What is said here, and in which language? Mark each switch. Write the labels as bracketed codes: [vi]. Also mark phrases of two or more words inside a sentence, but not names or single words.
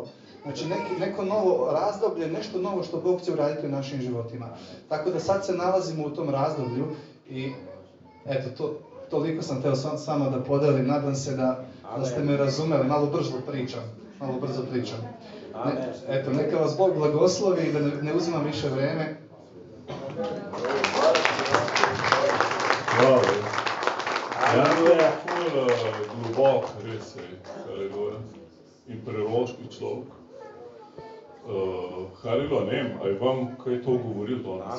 [sr] Znači, neko novo razdoblje, nešto novo što Bog će uraditi u našim životima. Tako da sad se nalazimo u tom razdoblju i eto, toliko sam hteo s vama da podelim. Nadam se da ste me razumeli, malo brzo pričam. Eto, neka vas Bog blagoslovi i da ne uzimam više vreme. Hvala. [sl] Janko je globok, res je, in preroški človek. Harilo, ne vem, a je vam kaj to govoril danes?